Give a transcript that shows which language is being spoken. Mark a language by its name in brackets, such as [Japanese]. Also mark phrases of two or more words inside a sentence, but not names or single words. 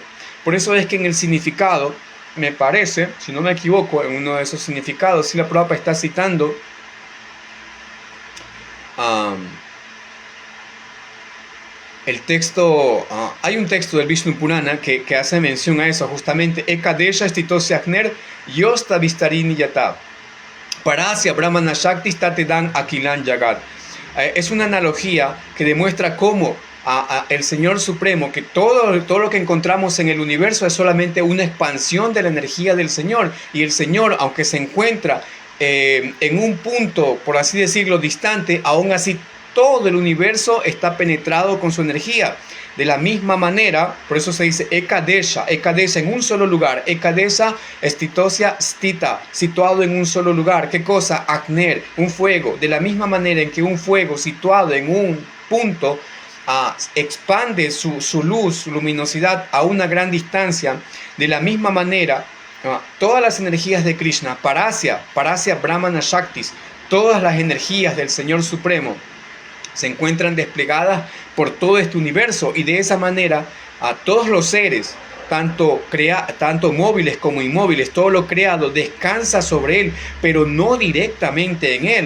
[Spanish] Por eso es que en el significado, me parece, si no me equivoco, en uno de esos significados, Srila Prabhupada está citando el texto, hay un texto del Vishnu Purana que hace mención a eso, justamente, [Sanskrit] Ekadesha stitosya agner yosta vistarini yata parasya brahmana shakti tatedan akilan yagat. [Spanish] Es una analogía que demuestra cómo el Señor Supremo, que todo lo que encontramos en el universo es solamente una expansión de la energía del Señor, y el Señor, aunque se encuentra en un punto, por así decirlo, distante, aún así todo el universo está penetrado con su energía. De la misma manera, por eso se dice Ekadesha en un solo lugar, [Sanskrit] Ekadesha stitosya stita, [Spanish] situado en un solo lugar. ¿Qué cosa? Agner, un fuego. De la misma manera en que un fuego situado en un punto expande su luz, su luminosidad a una gran distancia, de la misma manera, todas las energías de Krishna, [Sanskrit] Parasya Brahmana Shaktis, [Spanish] todas las energías del Señor Supremo, se encuentran desplegadas por todo este universo, y de esa manera a todos los seres, tanto móviles como inmóviles, todo lo creado descansa sobre él, pero no directamente en él.